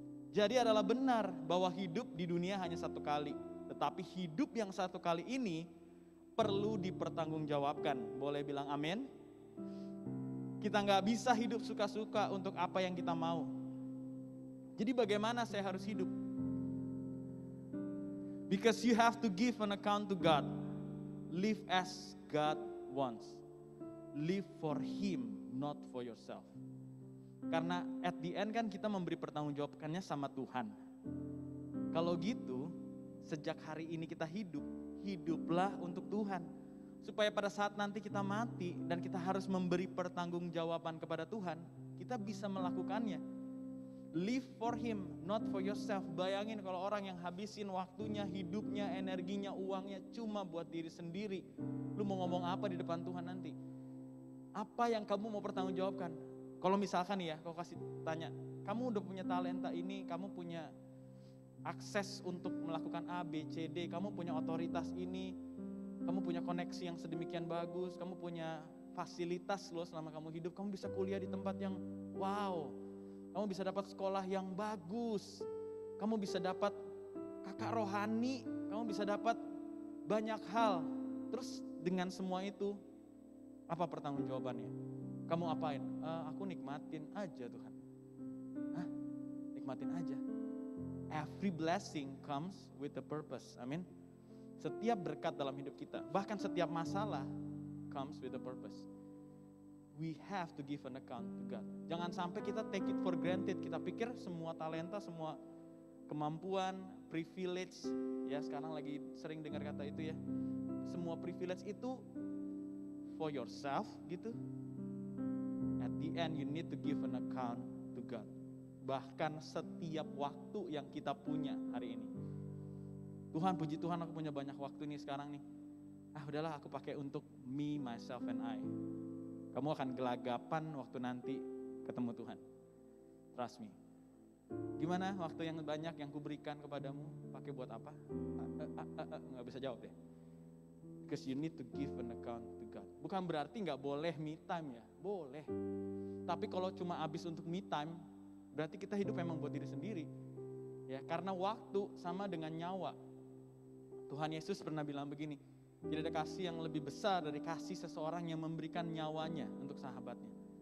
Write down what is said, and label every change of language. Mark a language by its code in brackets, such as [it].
[id] Jadi adalah benar bahwa hidup di dunia hanya satu kali, tetapi hidup yang satu kali ini perlu dipertanggungjawabkan. Boleh bilang amin? Kita gak bisa hidup suka-suka untuk apa yang kita mau. Jadi bagaimana saya harus hidup? [en] Because you have to give an account to God. Live as God wants. Live for Him, not for yourself. [id] Karena [en] at the end [id] kan kita memberi pertanggungjawabannya sama Tuhan. Kalau gitu, sejak hari ini kita hidup, hiduplah untuk Tuhan. Supaya pada saat nanti kita mati dan kita harus memberi pertanggungjawaban kepada Tuhan, kita bisa melakukannya. [en] Live for Him, not for yourself. [id] Bayangin kalau orang yang habisin waktunya, hidupnya, energinya, uangnya cuma buat diri sendiri. Lu mau ngomong apa di depan Tuhan nanti? Apa yang kamu mau pertanggungjawabkan? Kalau misalkan nih ya, kau kasih tanya, kamu udah punya talenta ini, kamu punya akses untuk melakukan A, B, C, D, kamu punya otoritas ini, kamu punya koneksi yang sedemikian bagus, kamu punya fasilitas loh selama kamu hidup, kamu bisa kuliah di tempat yang wow, kamu bisa dapat sekolah yang bagus, kamu bisa dapat kakak rohani, kamu bisa dapat banyak hal. Terus dengan semua itu, apa pertanggungjawabannya? Kamu apain? Aku nikmatin aja Tuhan. Hah? Nikmatin aja. [en] Every blessing comes with a purpose. [id] Amin. Setiap berkat dalam hidup kita, bahkan setiap masalah [en] comes with a purpose. We have to give an account to God. [id] Jangan sampai kita [en] take it for granted. [id] Kita pikir semua talenta, semua kemampuan, privilege, ya sekarang lagi sering dengar kata itu ya. Semua privilege itu [en] for yourself [id] gitu. [en] At the end you need to give an account to God. [id] Bahkan setiap waktu yang kita punya hari ini. Tuhan, puji Tuhan aku punya banyak waktu nih sekarang nih. Udahlah aku pakai untuk [en] me, myself and I. [id] Kamu akan gelagapan waktu nanti ketemu Tuhan. [en] Trust me. [id] Gimana waktu yang banyak yang kuberikan kepadamu, pakai buat apa? Nggak bisa jawab deh. [en] Because you need to give an account to God. [id] Bukan berarti nggak boleh me time ya, boleh. Tapi kalau cuma habis untuk me time, berarti kita hidup memang buat diri sendiri. Ya, karena waktu sama dengan nyawa. Tuhan Yesus pernah bilang begini, tidak ada kasih yang lebih besar dari kasih seseorang yang memberikan nyawanya untuk sahabatnya.